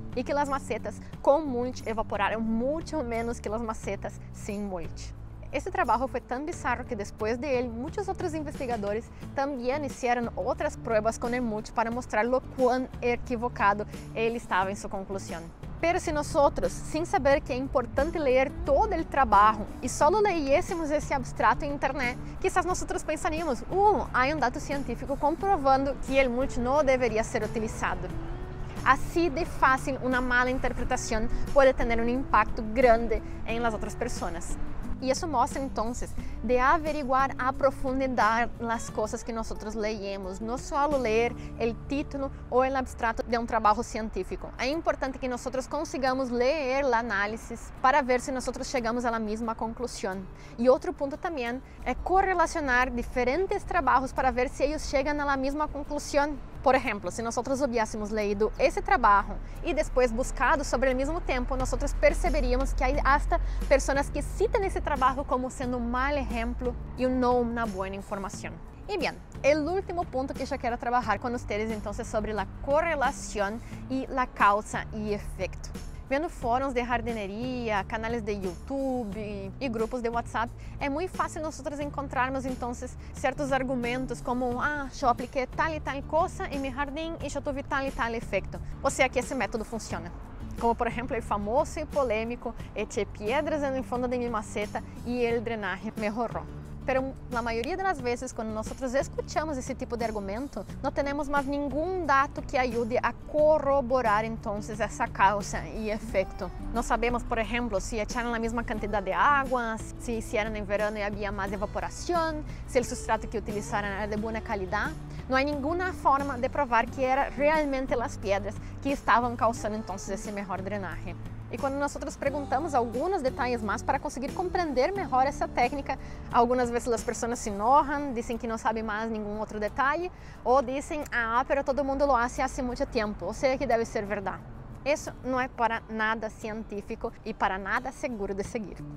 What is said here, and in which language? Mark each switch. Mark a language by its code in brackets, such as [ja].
[es] Y que las macetas con mulch evaporaron mucho menos que las macetas sin mulch. Este trabajo fue tan bizarro que después de él, muchos otros investigadores también hicieron otras pruebas con el mulch para mostrar lo cuán equivocado él estaba en su conclusión. Pero si nosotros, sin saber [pt] que é importante ler todo o trabalho e solo leyésemos esse abstrato em internet, [es] quizás nosotros pensaríamos, [pt] há um dado científico comprovando que o mulch não deveria ser utilizado. [es] Así de fácil, una mala interpretación puede tener un impacto grande en las otras personas. Y eso muestra entonces de averiguar a profundidad las cosas que nosotros leemos, no solo leer el título o el abstrato de un trabajo científico. Es importante que nosotros consigamos leer el análisis para ver si nosotros llegamos a la misma conclusión. Y otro punto también es correlacionar diferentes trabajos para ver si ellos llegan a la misma conclusión. Por ejemplo, si nosotros hubiésemos leído ese trabajo y después buscado sobre el mismo tiempo, nosotros perceberíamos que hay hasta personas que citan ese trabajo como siendo un mal ejemplo y no una buena información. Y bien, el último punto que yo quiero trabajar con ustedes entonces sobre la correlación y la causa y efecto. [pt] Vendo fóruns de jardineria, canais de YouTube e grupos de WhatsApp, é muito fácil nós encontrarmos então certos argumentos como eu apliquei tal e tal coisa em meu jardim e eu tive tal e tal efeito. Ou seja, que esse método funciona. Como por exemplo o famoso e polêmico eché piedras no fundo de minha maceta e o drenaje melhorou. [es] Pero la mayoría de las veces cuando nosotros escuchamos ese tipo de argumento, no tenemos más ningún dato que ayude a corroborar entonces esa causa y efecto. No sabemos, por ejemplo, si echaron la misma cantidad de agua, si hicieron en verano y había más evaporación, si el sustrato que utilizaron era de buena calidad. No hay ninguna forma de probar que eran realmente las piedras que estaban causando entonces ese mejor drenaje. [pt] E quando nós perguntamos alguns detalhes mais para conseguir compreender melhor essa técnica, algumas vezes as pessoas se enojam, dizem que não sabem mais nenhum outro detalhe, ou dizem, [es] pero todo mundo lo hace hace [pt] muito tempo, ou seja que deve ser verdade. Isso não é para nada científico e para nada seguro de seguir.